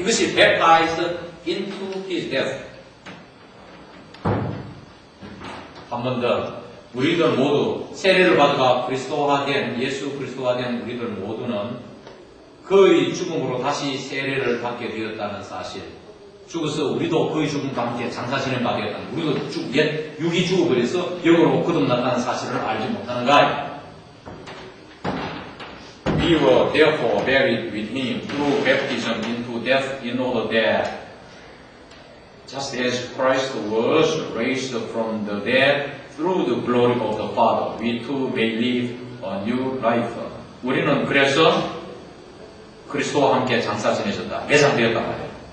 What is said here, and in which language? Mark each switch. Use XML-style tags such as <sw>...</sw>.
<ko>이것이</ko> <en>baptized into his death.</en> <ko>한 번 더. 우리들 모두 세례를 받아가 그리스도화된 예수 그리스도화된 우리들 모두는 그의 죽음으로 다시 세례를 받게 되었다는 사실. 죽어서 우리도 그의 죽음과 함께 장사 지낸 바 되었다는 우리도 옛 육이 죽어버려서 영으로 거듭났다는 사실을 알지 못하는가?</ko> <en>We were therefore buried with him through baptism into death in order that just as Christ was raised from the dead through the glory of the Father, we too may live a new life.</en> <ko>우리는 그래서 그리스도와 함께 장사 지내셨다. 매장되었단 말이에요.</ko>